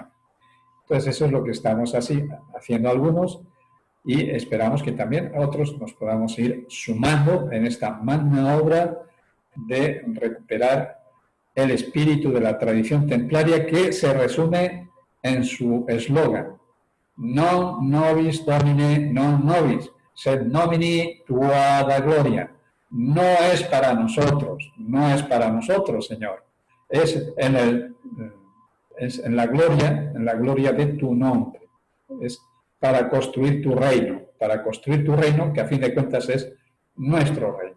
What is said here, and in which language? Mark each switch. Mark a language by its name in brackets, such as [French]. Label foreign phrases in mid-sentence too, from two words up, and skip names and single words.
[Spanish] Entonces eso es lo que estamos haciendo algunos y esperamos que también otros nos podamos ir sumando en esta magna obra de recuperar el espíritu de la tradición templaria, que se resume en su eslogan: [Latin] non nobis domine non nobis, sed nomini tua da gloria. [Spanish] No es para nosotros, no es para nosotros, Señor. Es en la gloria de tu nombre. Es para construir tu reino, que a fin de cuentas es nuestro reino.